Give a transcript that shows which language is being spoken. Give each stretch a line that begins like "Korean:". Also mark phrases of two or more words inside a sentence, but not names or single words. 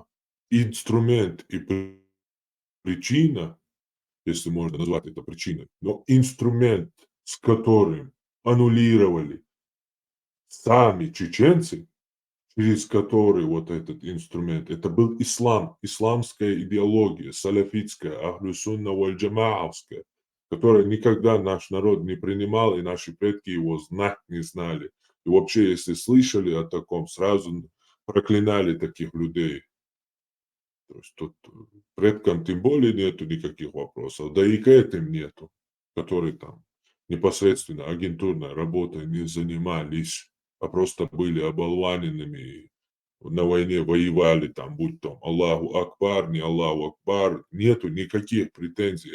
Russian: Инструмент и причина, если можно назвать это причиной, но инструмент, с которым аннулировали сами чеченцы, через который вот этот инструмент, это был ислам, исламская идеология, салафитская, ахлю-сунна валь-джамаавская, которая никогда наш народ не принимал, и наши предки его знать не знали. И вообще, если слышали о таком, сразу проклинали таких людей. То есть тут предкам тем более нету никаких вопросов, да и к этим нету, которые там непосредственно агентурной работой не занимались, а просто были оболваненными, на войне воевали там, будь то
Arabic: الله أكبر,
Russian: не
Arabic: الله أكبر,
Russian: нету никаких претензий.